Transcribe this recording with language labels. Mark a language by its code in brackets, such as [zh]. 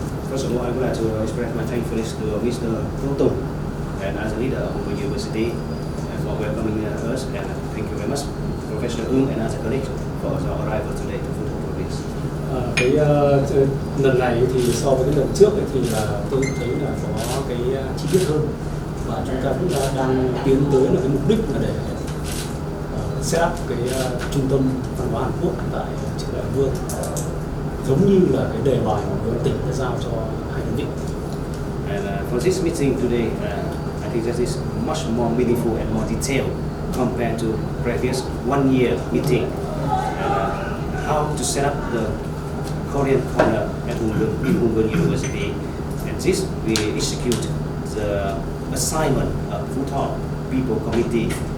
[en] First of all, I would like to express my thankfulness to Mr. Tung and as a leader of Hùng University for welcoming us, and thank you very much, Professor Vương and as a colleague for our arrival today to Phu Thong province. [vi] Cái lần này thì so với cái lần trước ấy, thì là tôi thấy là có cái chi tiết hơn, và chúng ta cũng đang tiến tới là cái mục đích là để set up cái trung tâm văn hóa Hàn Quốc tại trường đại Vương, giống như là cái đề bài mà tỉnh đã giao cho hai đơn vị. [en] And for this meeting today, I think that is much more meaningful and more detailed compared to previous one-year meeting. And how to set up the Korean corner at Hùng University, and this we execute the assignment of Phu Thong People Committee.